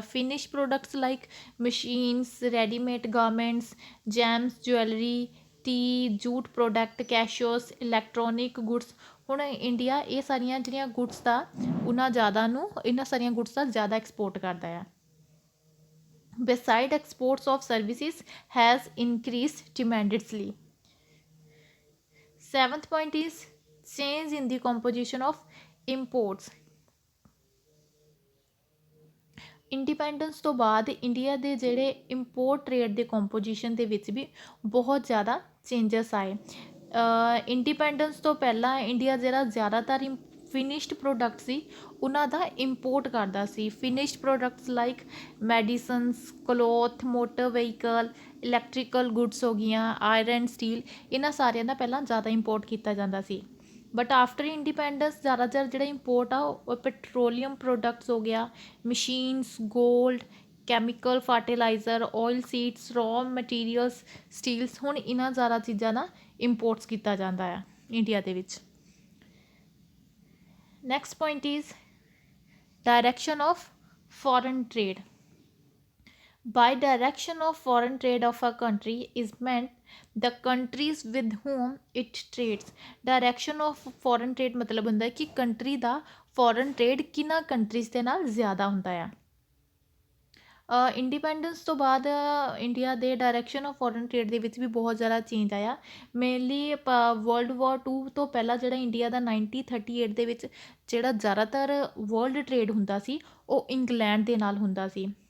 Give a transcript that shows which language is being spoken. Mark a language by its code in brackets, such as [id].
[en] Finish products like machines, readymade garments, gems, jewellery, tea, jute product, cashews, electronic goods. [pa] ਹੁਣ India ਇਹ ਸਾਰੀਆਂ ਜਿਹੜੀਆਂ goods ਦਾ ਇਹਨਾਂ ਸਾਰੀਆਂ ਗੁਡਸ ਦਾ ਜ਼ਿਆਦਾ ਐਕਸਪੋਰਟ ਕਰਦਾ ਆ। [en] Beside exports of services has increased tremendously. Seventh point is change in the composition of imports। [pa] Independence ਤੋਂ ਬਾਅਦ ਇੰਡੀਆ ਦੇ ਜਿਹੜੇ ਇੰਪੋਰਟ ਟ੍ਰੇਡ ਦੇ ਕੰਪੋਜੀਸ਼ਨ ਦੇ ਵਿੱਚ ਵੀ ਬਹੁਤ ਜ਼ਿਆਦਾ ਚੇਂਜਸ ਆਏ। ਇੰਡੀਪੈਂਡੈਂਸ ਤੋਂ ਪਹਿਲਾਂ ਇੰਡੀਆ ਜਿਹੜਾ ਜ਼ਿਆਦਾਤਰ ਫਿਨਿਸ਼ਡ ਪ੍ਰੋਡਕਟ ਸੀ ਉਹਨਾਂ ਦਾ ਇੰਪੋਰਟ ਕਰਦਾ ਸੀ। Finished products like medicines, cloth, motor vehicle, electrical goods ਹੋ ਗਈਆਂ, ਆਇਰਨ, ਸਟੀਲ, ਇਹਨਾਂ ਸਾਰਿਆਂ ਦਾ ਪਹਿਲਾਂ ਜ਼ਿਆਦਾ ਇੰਪੋਰਟ ਕੀਤਾ ਜਾਂਦਾ ਸੀ। [en] but after independence [pa] ਜ਼ਿਆਦਾਤਰ ਜਿਹੜਾ ਇੰਪੋਰਟ ਆ ਉਹ ਪੈਟਰੋਲੀਅਮ ਪ੍ਰੋਡਕਟਸ ਹੋ ਗਿਆ, machines, gold, chemical, fertiliser, oil seeds, raw materials, Steeles, ਹੁਣ ਇਹਨਾਂ ਜ਼ਿਆਦਾ ਚੀਜ਼ਾਂ ਦਾ ਇੰਪੋਰਟਸ ਕੀਤਾ ਜਾਂਦਾ ਆ ਇੰਡੀਆ ਦੇ ਵਿੱਚ। [en] Next point is direction of foreign trade. By direction of foreign trade of a country is meant the countries with whom it trades. Direction of foreign trade [pa] ਮਤਲਬ ਹੁੰਦਾ ਹੈ ਕਿ ਕੰਟਰੀ ਦਾ ਫੋਰਨ ਟ੍ਰੇਡ ਕਿਹਨਾਂ countries ਦੇ ਨਾਲ ਜ਼ਿਆਦਾ ਹੁੰਦਾ ਆ। ਇੰਡੀਪੈਂਡੈਂਸ ਤੋਂ ਬਾਅਦ ਇੰਡੀਆ ਦੇ ਡਾਇਰੈਕਸ਼ਨ ਆਫ ਫੋਰਨ ਟ੍ਰੇਡ ਦੇ ਵਿੱਚ ਵੀ ਬਹੁਤ ਜ਼ਿਆਦਾ ਚੇਂਜ ਆਇਆ। ਮੇਨਲੀ ਵਰਲਡ ਵਾਰ 2 ਤੋਂ ਪਹਿਲਾਂ ਜਿਹੜਾ ਇੰਡੀਆ ਦਾ 1938 ਦੇ ਵਿੱਚ ਜਿਹੜਾ ਜ਼ਿਆਦਾਤਰ ਵਰਲਡ ਟ੍ਰੇਡ ਹੁੰਦਾ ਸੀ ਉਹ ਇੰਗਲੈਂਡ ਦੇ ਨਾਲ ਹੁੰਦਾ ਸੀ।